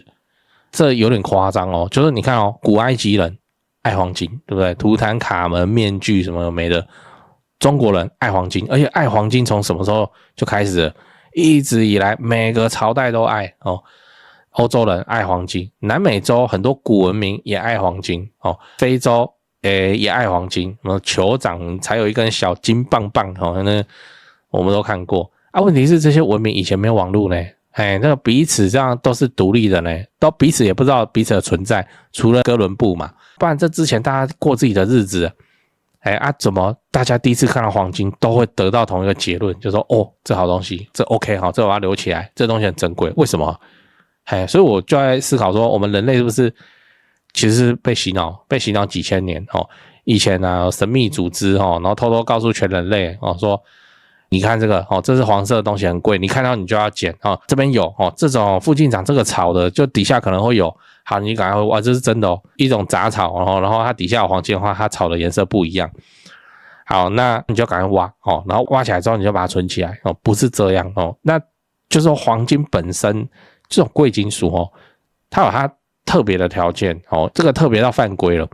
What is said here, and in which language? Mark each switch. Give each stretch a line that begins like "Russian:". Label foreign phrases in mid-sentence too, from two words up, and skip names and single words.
Chinese: 這有點誇張哦。就是你看哦，古埃及人愛黃金，對不對？圖坦卡門面具什麼都沒的。中國人愛黃金，而且愛黃金從什麼時候就開始了？一直以來每個朝代都愛哦。歐洲人愛黃金，南美洲很多古文明也愛黃金哦，非洲也愛黃金，什麼酋長才有一根小金棒棒哦，那我們都看過啊。問題是這些文明以前沒有網絡呢，那個彼此這樣都是獨立的呢，都彼此也不知道彼此的存在，除了哥倫布嘛，不然這之前大家過自己的日子。怎麼大家第一次看到黃金都會得到同一個結論，就說哦，這好東西，這 OK 好，這我要留起來，這東西很珍貴，為什麼？所以我就在思考說，我們人類是不是其實是被洗腦幾千年哦？以前啊，神秘組織哦，然後偷偷告訴全人類哦，說你看這個哦，這是黃色的東西很貴，你看到你就要撿哦，這邊有哦，這種附近長這個草的，就底下可能會有。好，你趕快挖，這是真的哦，一種雜草，然後它底下有黃金的話，它草的顏色不一樣。好，那你就趕快挖哦，然後挖起來之後你就把它存起來哦，不是這樣哦，那就是說黃金本身這種貴金屬哦，它有它特別的條件哦，這個特別到犯規了。